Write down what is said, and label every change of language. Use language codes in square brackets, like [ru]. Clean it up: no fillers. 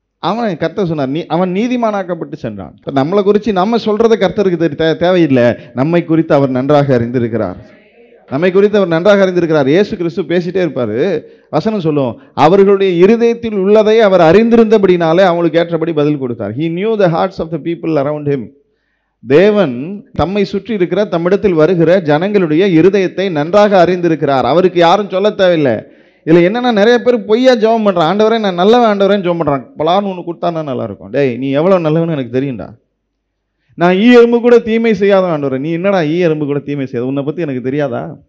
[ta] அவன் கர்த்தர் சொன்னார், அவன் நீதிமானாக்கப்பட்டு சென்றான். இப்போ நம்மளை குறித்து நம்ம சொல்கிறத கர்த்தருக்கு தேவையில்லை. நம்மை குறித்து அவர் நன்றாக அறிந்திருக்கிறார். நம்மை குறித்து அவர் நன்றாக அறிந்திருக்கிறார். இயேசு கிறிஸ்து பேசிட்டே இருப்பார். வசனம் சொல்லும், அவர்களுடைய இருதயத்தில் உள்ளதை அவர் அறிந்திருந்தபடினாலே அவங்களுக்கு ஏற்றபடி பதில் கொடுத்தார். [en] He knew the hearts of the people around him. [ta] தேவன் தம்மை சுற்றி இருக்கிற தம்மிடத்தில் வருகிற ஜனங்களுடைய இருதயத்தை நன்றாக அறிந்திருக்கிறார். அவருக்கு யாரும் சொல்ல தேவையில்லை. இதில் என்னென்னா, நிறைய பேர் பொய்யா ஜெபம் பண்ணுறான். ஆண்டவரே நான் நல்லவன், ஆண்டவரேன்னு ஜெபம் பண்ணுறான். பலான்னு ஒன்று கொடுத்தானா நல்லாயிருக்கும். டேய், நீ எவ்வளோ நல்லவன்னு எனக்கு தெரியும்டா. நான் ஈ எறும்பு கூட தீமை செய்யாத ஆண்டவரே, நீ என்னடா ஈ எறும்பு கூட தீமை செய்யாத, உன்னை பற்றி எனக்கு தெரியாதா?